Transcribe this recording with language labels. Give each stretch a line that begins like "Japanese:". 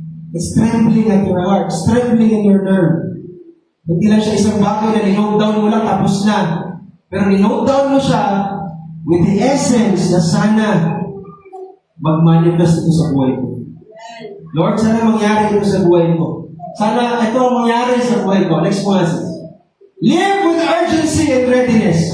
English: It's trembling at your heart. It's trembling in your nerve.
Filipino: Hindi lang siya isang bagay na ni-note down mo lang tapos na. Pero ni-note down mo siya
English: with the essence
Filipino: na sana mag-manifest ito sa buhay ko. Lord, sana mangyari ito sa buhay ko. Sana ito ang mangyari sa buhay ko.
English: Next one. Live with urgency and readiness.